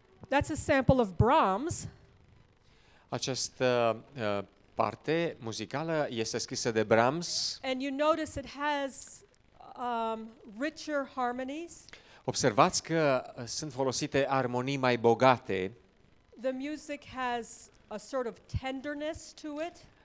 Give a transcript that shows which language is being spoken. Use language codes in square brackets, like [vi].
[en] That's a sample of Brahms. [ro] Această parte muzicală este scrisă de Brahms. [en] And you notice it has richer harmonies. [ro] Observați că sunt folosite armonii mai bogate. [en] The music has a sort of tenderness to it.